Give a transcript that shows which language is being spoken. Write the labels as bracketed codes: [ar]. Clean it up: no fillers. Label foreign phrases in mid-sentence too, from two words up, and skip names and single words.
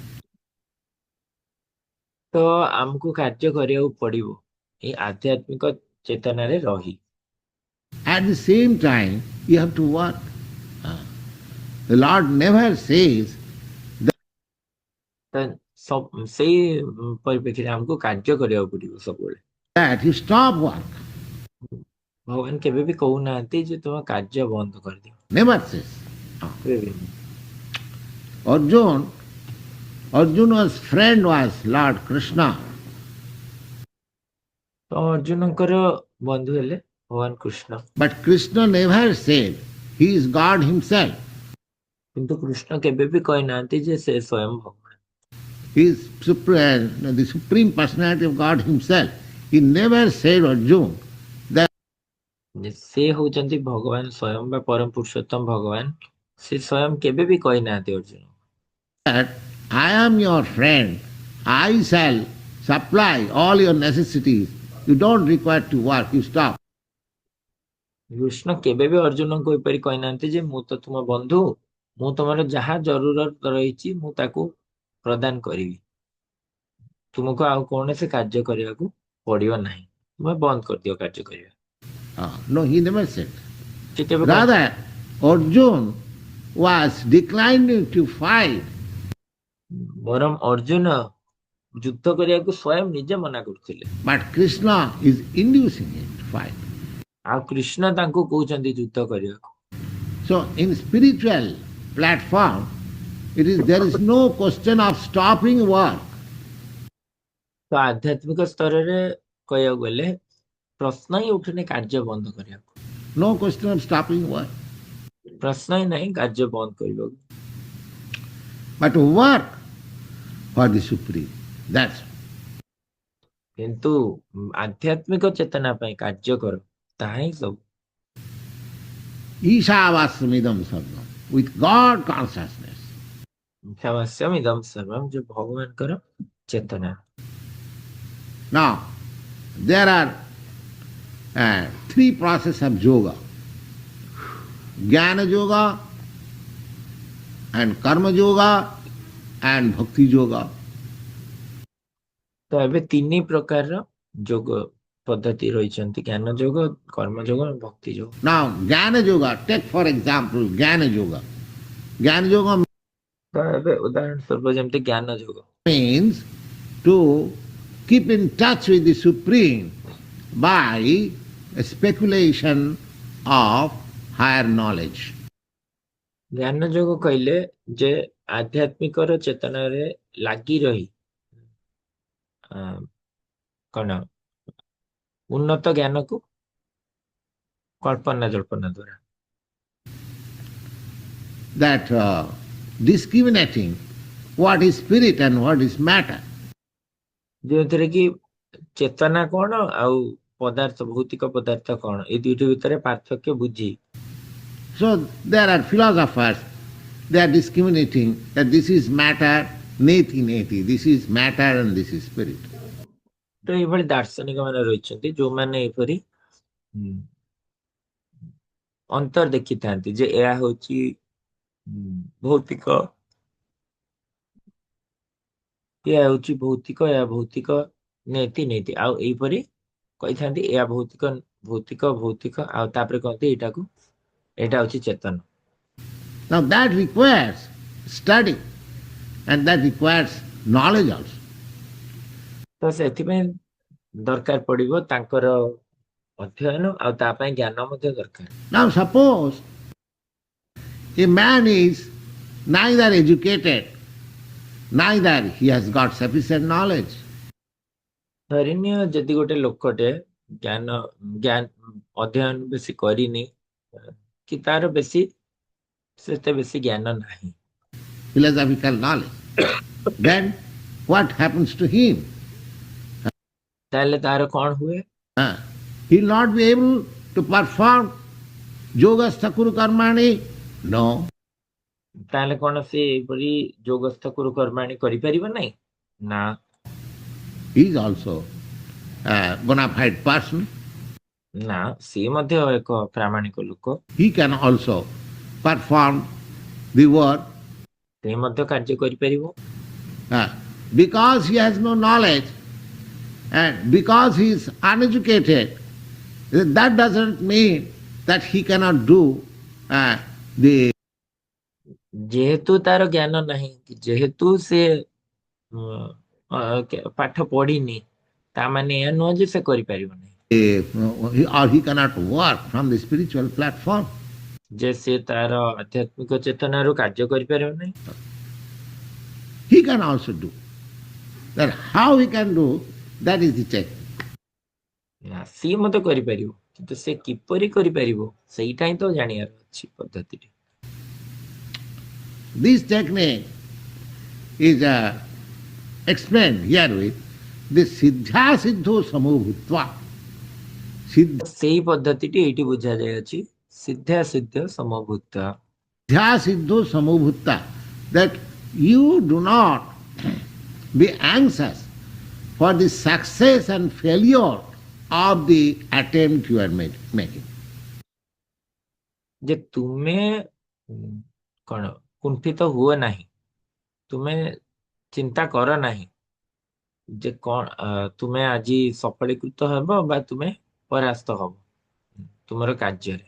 [or] ତ ଆମକୁ କାର୍ଯ୍ୟ କରିବାକୁ ପଡିବ ଏଇ ଆଧ୍ୟାତ୍ମିକ ଚେତନାରେ ରହି। [en] At the same time, you have to work. The Lord never says [or] ତ ସେଇ ପରିପ୍ରେକ୍ଷୀରେ ଆମକୁ କାର୍ଯ୍ୟ କରିବାକୁ ପଡିବ ସବୁବେଳେ। [en] that you stop work. [or] ଭଗବାନ କେବେ ବି କହୁନାହାନ୍ତି ଯେ ତୁମ କାର୍ଯ୍ୟ ବନ୍ଦ କରିଦିଅ, [en] Never says. [or] କେବେ ବି ନୁହେଁ। [en] Arjuna's friend was Lord Krishna. [or] ତ ଅର୍ଜୁନଙ୍କର ବନ୍ଧୁ ହେଲେ ଭଗବାନ କୃଷ୍ଣ, [en] But Krishna never said he is God himself. [or] କିନ୍ତୁ କୃଷ୍ଣ କେବେ ବି କହିନାହାନ୍ତି ଯେ ସେ ସ୍ୱୟଂ ଭଗବାନ, [en] He is the Supreme Personality of God himself. He never said Arjuna that [or] ସେ ହଉଛନ୍ତି ଭଗବାନ ସ୍ୱୟଂ ବା ପରମ ପୁରୁଷୋତ୍ତମ ଭଗବାନ। ସେ ସ୍ୱୟଂ କେବେ ବି କହିନାହାନ୍ତି ଅର୍ଜୁନ [en] I am your friend. I shall supply all your necessities. You don't require to work. You stop. [or] କୃଷ୍ଣ କେବେ ବି ଅର୍ଜୁନଙ୍କୁ ଏପରି କହିନାହାନ୍ତି ଯେ ମୁଁ ତ ତୁମ ବନ୍ଧୁ, ମୁଁ ତମର ଯାହା ଜରୁରତ ରହିଛି ମୁଁ ତାକୁ ପ୍ରଦାନ କରିବି, ତୁମକୁ ଆଉ କୌଣସି କାର୍ଯ୍ୟ କରିବାକୁ ପଡିବ ନାହିଁ, ତୁମେ ବନ୍ଦ କରିଦିଅ କାର୍ଯ୍ୟ କରିବା। [en] No, he never said. [or] ସେ କେବେ [en] Rather, Arjuna was declining to fight. [or] ବରଂ ଅର୍ଜୁନ ଯୁଦ୍ଧ କରିବାକୁ ସ୍ୱୟଂ ନିଜେ ମନା କରୁଥିଲେ, [en] But Krishna is inducing him to fight. [or] ଆଉ କୃଷ୍ଣ ତାଙ୍କୁ କହୁଛନ୍ତି ଯୁଦ୍ଧ କରିବାକୁ। [en] So in spiritual platform, there is no question of stopping work. [or] ତ ଆଧ୍ୟାତ୍ମିକ ସ୍ତରରେ କହିବାକୁ ଗଲେ ପ୍ରଶ୍ନ ହିଁ ଉଠୁନି କାର୍ଯ୍ୟ ବନ୍ଦ କରିବାକୁ, [en] No question of stopping work. [or] ପ୍ରଶ୍ନ ହିଁ ନାହିଁ କାର୍ଯ୍ୟ ବନ୍ଦ କରିବାକୁ। [en] But work for the Supreme. That's [or] କିନ୍ତୁ ଆଧ୍ୟାତ୍ମିକ ଚେତନା ପାଇଁ କାର୍ଯ୍ୟ କର, ତାହା ହିଁ ସବୁ। [sa] ईशावास्यमिदं सर्वम्. [en] With God consciousness. [sa] ଈଶାବାସ୍ୟମ୍ ଇଦଂ ସର୍ବମ୍, [or] ଯୋଉ ଭଗବାନଙ୍କର ଚେତନା। [en] Now, there are three processes of yoga. Jnana yoga and karma yoga and bhakti yoga. [or] ତ ଏବେ ତିନି ପ୍ରକାରର ଯୋଗ ପଦ୍ଧତି ରହିଛନ୍ତି, ଜ୍ଞାନ ଯୋଗ, କର୍ମ ଯୋଗ ଏବଂ ଭକ୍ତି ଯୋଗ। [en] Now, jnana yoga, take for example jnana yoga. Jnana yoga [or] ତ ଏବେ ଉଦାହରଣ ସ୍ୱରୂପ ଯେମିତି ଜ୍ଞାନ ଯୋଗ, [en] means to keep in touch with the Supreme by a speculation of higher knowledge. [or] ଜ୍ଞାନ ଯୋଗ କହିଲେ ଯେ ଆଧ୍ୟାତ୍ମିକର ଚେତନାରେ ଲାଗି ରହି ଆ, କଣ ଉନ୍ନତ ଜ୍ଞାନକୁ କଳ୍ପନା ଜଳ୍ପନା ଦ୍ଵାରା [en] That discriminating what is spirit and what is matter. [or] ଯେଉଁଥିରେ କି ଚେତନା କଣ ଆଉ ପଦାର୍ଥ, ଭୌତିକ ପଦାର୍ଥ କଣ, ଏଇ ଦୁଇଟି ଭିତରେ ପାର୍ଥକ୍ୟ ବୁଝି। [en] So there are philosophers, they are discriminating that this is matter, [sa] नेति नेति, [en] this is matter and this is spirit. [or] ତ ଏଇଭଳି ଦାର୍ଶନିକ ମାନେ ରହିଛନ୍ତି ଯୋଉମାନେ ଏପରି ଅନ୍ତର ଦେଖିଥାନ୍ତି ଯେ ଏହା ହଉଛି ଭୌତିକ, ଏହା ହଉଛି ଭୌତିକ, ଏହା ଭୌତିକ, [sa] ନେତି ନେତି, [or] ଆଉ ଏଇପରି କହିଥାନ୍ତି ଏହା ଭୌତିକ ଭୌତିକ ଭୌତିକ, ଆଉ ତାପରେ କହନ୍ତି ଏଇଟା ହଉଛି ଚେତନ। [en] Now that requires study and that requires knowledge also. [or] ତ ସେଥିପାଇଁ ଦରକାର ପଡିବ ତାଙ୍କର ଅଧ୍ୟୟନ, ଆଉ ତା ପାଇଁ ଜ୍ଞାନ ମଧ୍ୟ ଦରକାର। [en] Now suppose a man is neither educated, neither he has got sufficient knowledge. [or] ଧରିନିଅ ଯଦି ଗୋଟେ ଲୋକଟେ ଜ୍ଞାନ ଅଧ୍ୟୟନ ବେଶୀ କରିନି, କି ତାର ସେତେ ବେଶୀ ଜ୍ଞାନ ନାହିଁ, [en] Philosophical knowledge. Then what happens to him? [or] ତାହେଲେ ତାର କଣ ହୁଏ? [en] He will not be able to perform [sa] योगस्थ कुरु कर्माणि? [en] No. [or] ତାହେଲେ କଣ ସେ ଏପରି [sa] ଯୋଗସ୍ଥ କୁରୁ କର୍ମାଣୀ [or] କରିପାରିବ ନାହିଁ? ନା। [en] He is also a bona fide person. [or] ନା, ସିଏ ମଧ୍ୟ ଏକ ପ୍ରାମାଣିକ ଲୋକ, [en] He can also perform the work. [or] ସେ ମଧ୍ୟ କାର୍ଯ୍ୟ କରିପାରିବ। [en] Because he has no knowledge and because he is uneducated, that doesn't mean that he cannot do the [or] ଯେହେତୁ ତାର ଜ୍ଞାନ ନାହିଁ, ଯେହେତୁ ସେ ପାଠ ପଢିନି, ତା ମାନେ ଏହା ନୁହଁ ଯେ ସେ କରିପାରିବ ନାହିଁ, [en] or he cannot work from the spiritual platform. [or] ଯେ ସେ ତାର ଆଧ୍ୟାତ୍ମିକ ଚେତନାରୁ କାର୍ଯ୍ୟ କରିପାରିବ ନାହିଁ। [en] He can also do. That how he can do, that is the technique. [or] ନା, ସିଏ ମଧ୍ୟ କରିପାରିବ, କିନ୍ତୁ ସେ କିପରି କରିପାରିବ ସେଇଟା ହିଁ ତ ଜାଣିବାର ଅଛି ପଦ୍ଧତିରେ। [en] This technique is explained here with the [sa] सिद्ध सिद्धो समोभूत्व. [or] ସେଇ ପଦ୍ଧତିଟି ଏଇଠି ବୁଝାଯାଇଅଛି, [sa] ସିଦ୍ଧା ସିଦ୍ଧ ସମଭୂତ। सिद्ध सिद्धो समोभूत्त. [en] That you do not be anxious for the success and failure of the attempt you are making. [or] ଯେ ତୁମେ କଣ କୁଣ୍ଠିତ ହୁଅ ନାହିଁ, ତୁମେ ଚିନ୍ତା କର ନାହିଁ ଯେ କଣ ତୁମେ ଆଜି ସଫଳୀକୃତ ହେବ ବା ତୁମେ ପରାସ୍ତ ହବ ତୁମର କାର୍ଯ୍ୟରେ।